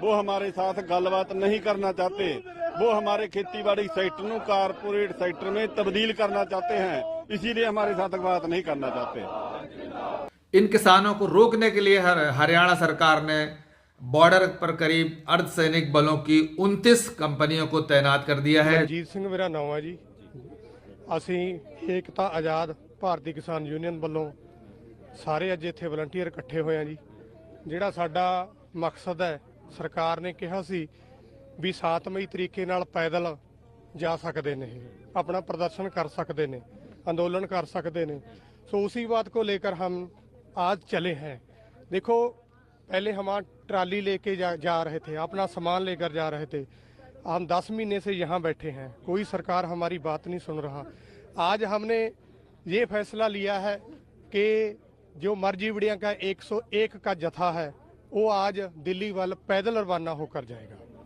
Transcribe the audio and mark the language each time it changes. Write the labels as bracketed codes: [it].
[hi] वो हमारे साथ गलबात नहीं करना चाहते। वो हमारे खेतीबाड़ी सेक्टर को कारपोरेट सेक्टर में तब्दील करना चाहते हैं। इसीलिए हमारे साथ बात नहीं करना चाहते। इन किसानों को रोकने के लिए हरियाणा सरकार ने बॉर्डर पर करीब अर्धसैनिक बलों की 29 कंपनियों को तैनात कर दिया है। [pa] ਜਗਜੀਤ ਸਿੰਘ ਮੇਰਾ ਨਾਮ ਹੈ ਜੀ। ਅਸੀਂ ਏਕਤਾ ਆਜ਼ਾਦ ਭਾਰਤੀ ਕਿਸਾਨ ਯੂਨੀਅਨ ਵੱਲੋਂ ਸਾਰੇ ਅੱਜ ਇੱਥੇ ਵਲੰਟੀਅਰ ਇਕੱਠੇ ਹੋਏ ਆ ਜੀ। ਜਿਹੜਾ ਸਾਡਾ ਮਕਸਦ ਹੈ, ਸਰਕਾਰ ਨੇ ਕਿਹਾ ਸੀ ਵੀ 7 ਮਈ ਤਰੀਕੇ ਨਾਲ ਪੈਦਲ ਜਾ ਸਕਦੇ ਨੇ, [hi] अपना प्रदर्शन कर सकते ने, आंदोलन कर सकते ने। सो उसी बात को लेकर हम आज चले हैं। देखो, पहले हम ट्राली लेके जा रहे थे, अपना सामान लेकर जा रहे थे। हम 10 महीने से यहाँ बैठे हैं, कोई सरकार हमारी बात नहीं सुन रहा। आज हमने ये फैसला लिया है कि जो मर्जीवड़िया का 101 का जत्था है वो आज दिल्ली वाल पैदल रवाना होकर जाएगा।